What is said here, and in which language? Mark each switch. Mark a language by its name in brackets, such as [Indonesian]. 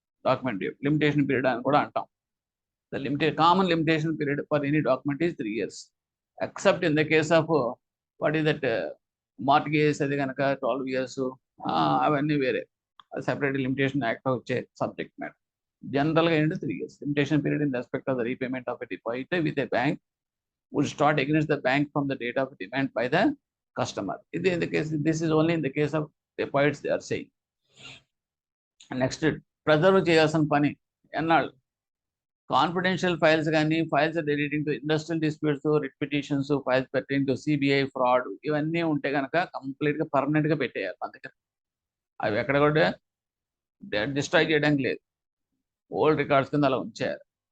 [Telugu] Document limitation period అని కూడా అంటాం. [English] the common limitation period for any document is 3 years except in the case of what is that mortgage [Telugu] అది కనుక 12 years అవన్నీ వేరే separate limitation act వచ్చే subject matter. జనరల్గా ఏంటంటే [English] 3 years limitation period in respect of the repayment of a deposit with a bank would start against the bank from the date of demand by the customer. This is only in the case of deposits they are saying. [Telugu] Next, preserve చేయాల్సిన పని ఎన్నాళ్ళు. Confidential files కానీ [English] files relating to industrial disputes, [Telugu] writ petitions, files pertaining to CBI fraud ఇవన్నీ ఉంటే కనుక కంప్లీట్గా పర్మనెంట్గా పెట్టేయాలి మన దగ్గర. అవి ఎక్కడ కూడా డిస్ట్రాయ్ చేయడానికి లేదు, ఓల్డ్ రికార్డ్స్ కింద అలా ఉంచేయాలి.